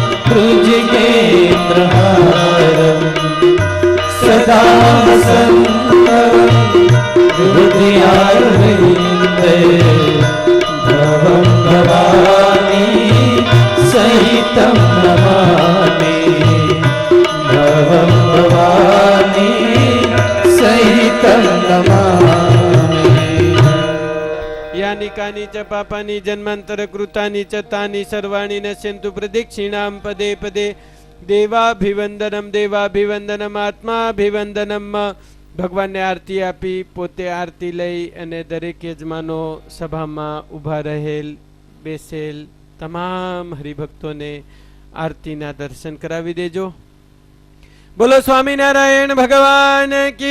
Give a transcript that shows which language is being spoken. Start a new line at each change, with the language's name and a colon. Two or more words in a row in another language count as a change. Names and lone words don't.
Sanskrit: भुजगेन्द्रहारम सदा वसन्तं हृदयारविन्दे भवं भवानी सहितं नमामि भवं भवानी सहितं नमामि यानि कानि च पापानि जन्मांतर कृतानि च तानि सर्वाणि नश्यन्तु प्रदक्षिणां पदे पदे देवाभिवंदनम देवाभिवंदनम आत्माभिवंदनम
Gujarati: ભગવાનને આરતી આપી પોતે આરતી લઈ અને દરેક યજમાનો સભામાં ઊભા રહેલ બેસેલ તમામ હરિભક્તોને આરતીના દર્શન કરાવી દેજો. બોલો સ્વામિનારાયણ ભગવાન કી.